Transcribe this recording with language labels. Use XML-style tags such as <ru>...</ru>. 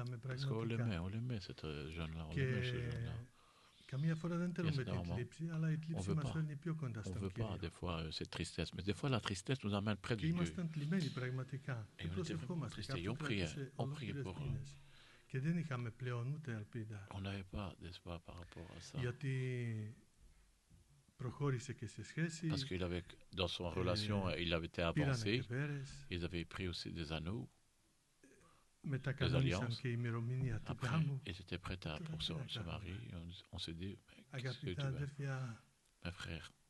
<fr>Parce qu'on l'aimait, cette jeune-là, on l'aimait ce jeune-là.</fr> <el>Καμία φορά δεν θέλουμε την θλίψη, αλλά η θλίψη μας φέρνει πιο κοντά στον Κύριο.</el> <fr>On veut pas des fois cette tristesse, mais des fois la tristesse nous amène près de Dieu.</fr> <el>Ήμασταν θλιμμένοι πραγματικά. Και προσευχόμαστε κάπου σε ολόκληρες μήνες. Και δεν είχαμε πλέον ούτε ελπίδα.</el> <fr>On n'avait pas d'espoir par rapport à ça.</fr> <el>Γιατί προχώρησε και σε σχέση.</el> <fr>Parce qu'il avait, dans son relation, il avait été avancé. Ils avaient pris aussi des anneaux. Des alliances. Après, ils étaient prêts pour se marier. On s'est dit, qu'est-ce que tu veux? Mes frères.</fr>